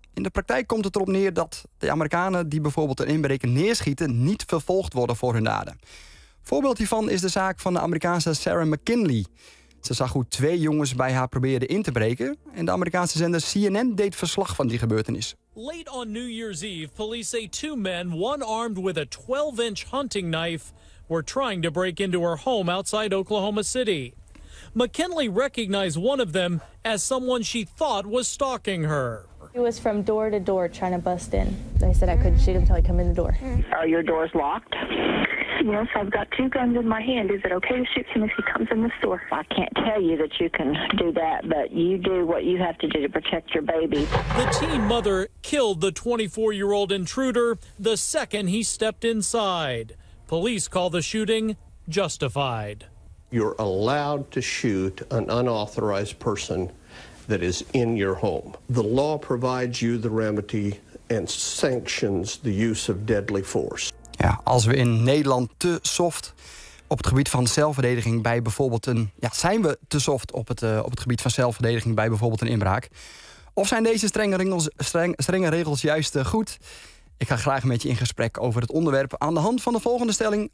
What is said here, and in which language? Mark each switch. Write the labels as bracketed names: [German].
[Dutch] In de praktijk komt het erop neer dat de Amerikanen die bijvoorbeeld een inbreker neerschieten niet vervolgd worden voor hun daden. Voorbeeld hiervan is de zaak van de Amerikaanse Sarah McKinley. Ze zag hoe 2 jongens bij haar probeerden in te breken en de Amerikaanse zender CNN deed verslag van die gebeurtenis. [English] Late on New Year's Eve, police say 2 men, one armed with a 12-inch hunting knife, were trying to break into her home outside Oklahoma City. McKinley recognized one of them as someone she thought was stalking her. He was from door to door trying to bust in. I said I couldn't shoot him until he came in the door. Are your doors locked? Yes, I've got 2 guns in my hand. Is it okay to shoot him if he comes in the store? I can't tell you that you can do that, but you do what you have to do to protect your baby. The teen mother killed the 24-year-old intruder the second he stepped inside. Police call the shooting justified. You're allowed to shoot an unauthorized person that is in your home. The law provides you the remedy and sanctions the use of deadly force. [Dutch] Ja, als we in Nederland te soft op het gebied van zelfverdediging bij bijvoorbeeld een... zijn we te soft op het gebied van zelfverdediging bij bijvoorbeeld een inbraak? Of zijn deze strenge regels juist goed? Ik ga graag met je in gesprek over het onderwerp aan de hand van de volgende stelling.